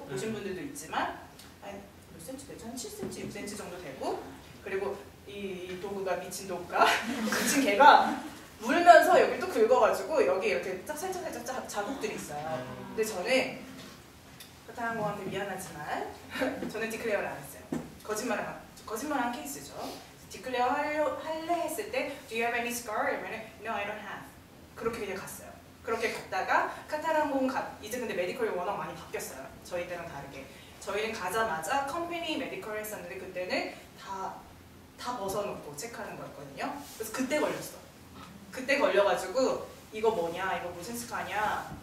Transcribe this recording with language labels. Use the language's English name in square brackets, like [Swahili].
[Korean] 보신 분들도 있지만 몇 센치 되죠? 한 7cm, 6cm 정도 되고 그리고 이 도구가 미친 도구가 미친 개가 물면서 여기 또 긁어가지고 여기 이렇게 살짝 자국들이 있어요. 근데 저는 카타랑공한테 미안하지만 저는 디클레어를 안 했어요. 거짓말한 케이스죠. 디클레어 할래 했을 때 [English] Do you have any scar? [Korean] 이러면 [English] No, I don't have. [Korean] 그렇게 그냥 갔어요. 그렇게 갔다가 카타랑공 이제 근데 메디컬이 워낙 많이 바뀌었어요. 저희 때랑 다르게. 저희는 가자마자 컴퍼니 메디컬을 했었는데 그때는 다 벗어놓고 체크하는 거였거든요. 그래서 그때 걸렸어. 그때 걸려가지고 이거 뭐냐, 이거 무슨 스카냐.